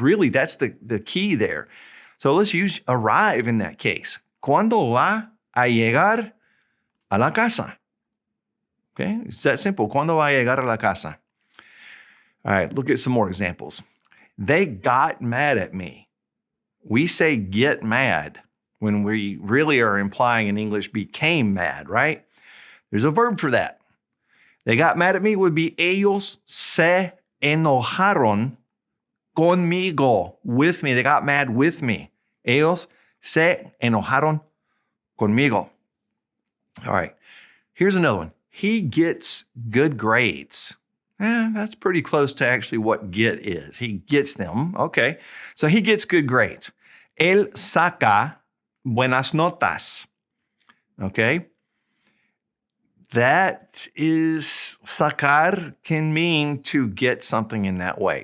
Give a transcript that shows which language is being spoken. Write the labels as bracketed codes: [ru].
[en] Really, that's the key there. So let's use arrive in that case. [es] ¿Cuándo va a llegar a la casa? [en] Okay, it's that simple. [es] ¿Cuándo va a llegar a la casa? [en] All right, look at some more examples. They got mad at me. We say get mad when we really are implying in English became mad, right? There's a verb for that. They got mad at me would be [es] ellos se enojaron conmigo, [en] with me. They got mad with me. [es] Ellos se enojaron conmigo. [en] All right, here's another one. He gets good grades. That's pretty close to actually what get is. He gets them. Okay, so he gets good grades. [es] Él saca buenas notas. [en] Okay, that is, sacar can mean to get something in that way.